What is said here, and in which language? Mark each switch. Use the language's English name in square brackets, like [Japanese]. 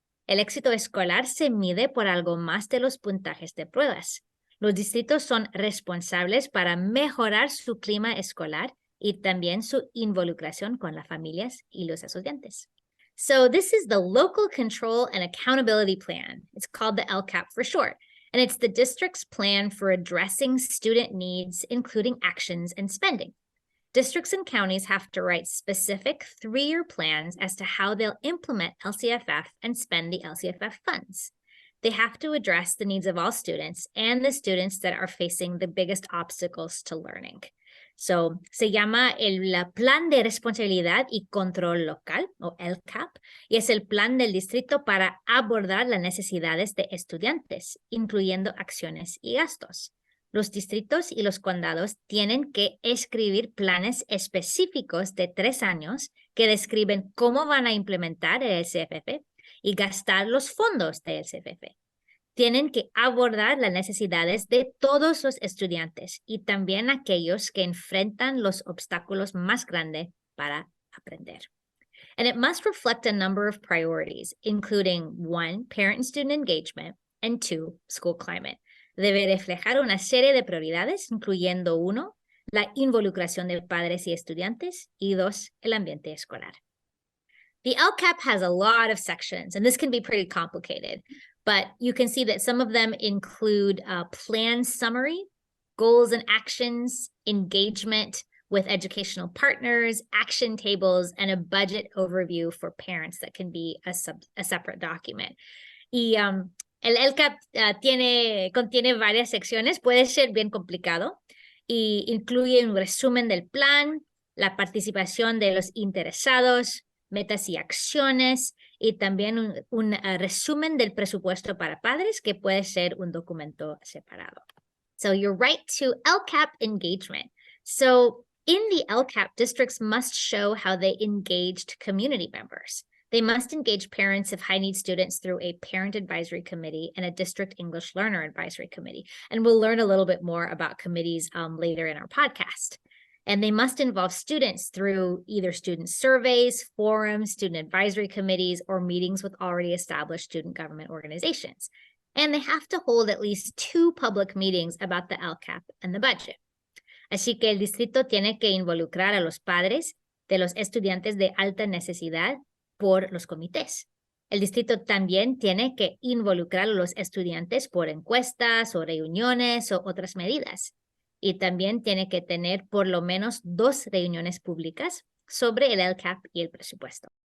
[Spanish] El éxito escolar se mide por algo más de los puntajes de pruebas. Los distritos son responsables para mejorar su clima escolar y también su involucración con las familias y los estudiantes. [English] So this is the Local Control and Accountability Plan. It's called the LCAP for short, and it's the district's plan for addressing student needs, including actions and spending. Districts and counties have to write specific 3-year plans as to how they'll implement LCFF and spend the LCFF funds. They have to address the needs of all students and the students that are facing the biggest obstacles to learning. [Spanish] So, se llama el Plan de Responsabilidad y Control Local, o LCAP, y es el plan del distrito para abordar las necesidades de estudiantes, incluyendo acciones y gastos. Los distritos y los condados tienen que escribir planes específicos de 3 años que describen cómo van a implementar el LCFF y gastar los fondos del LCFF. Tienen que abordar las necesidades de todos los estudiantes y también aquellos que enfrentan los obstáculos más grandes para aprender. [English] And it must reflect a number of priorities, including 1, parent and student engagement, and 2, school climate. [Spanish] Debe reflejar una serie de prioridades, incluyendo 1, la involucración de padres y estudiantes, y 2, el ambiente escolar. [English] The LCAP has a lot of sections, and this can be pretty complicated, but you can see that some of them include a plan summary, goals and actions, engagement with educational partners, action tables, and a budget overview for parents that can be a separate document. [Spanish] Y el LCAP contiene varias secciones, puede ser bien complicado, y incluye un resumen del plan, la participación de los interesados, metas y acciones, y también un resumen del presupuesto para padres, que puede ser un documento separado. [English] So you're right to LCAP engagement. So in the LCAP, districts must show how they engaged community members. They must engage parents of high-need students through a parent advisory committee and a district English learner advisory committee. And we'll learn a little bit more about committees later in our podcast. And they must involve students through either student surveys, forums, student advisory committees, or meetings with already established student government organizations. And they have to hold at least 2 public meetings about the LCAP and the budget. [Spanish] Así que el distrito tiene que involucrar a los padres de los estudiantes de alta necesidad por los comités. El distrito también tiene que involucrar a los estudiantes por encuestas o reuniones o otras medidas. Y también tiene que tener por lo menos 2 reuniones públicas sobre el LCAP y el presupuesto.